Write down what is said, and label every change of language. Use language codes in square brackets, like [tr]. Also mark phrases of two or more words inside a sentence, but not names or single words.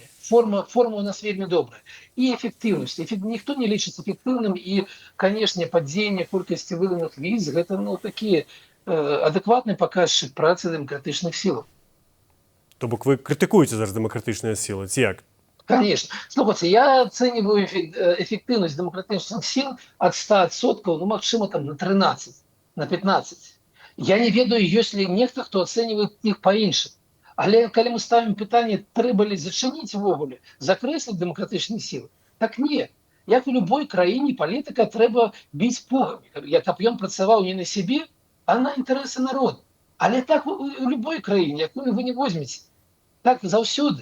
[be] Форма у нас вельмі добрая. І эфектыўнасць. Ніхто не лічыць эфектыўным, і, канешне, падзенне колькасці выданых віз, гэта, ну, такі адэкватны паказчык працы дэмакратычных сілаў. То бок вы крытыкуеце зараз дэмакратычныя сілы, ці як? [ru] Конечно. Слухайте, я оцениваю эффективность демократических сил от 100%, ну, максимум там на 13, на 15. [be] Я не ведаю, [ru] есть ли некто, кто оценивает их по-іншаму. [be] Але калі мы ставим пытанне, трэба ли зачыніць увогуле, закрэсліць дэмакратычныя сілы, так не. Як у любой краіне палітыка трэба біць пугамі, каб ён працаваў не на сябе, а на інтарэсы народа. Але так у любой краіне, якую вы не возьмеце, так заўсёды.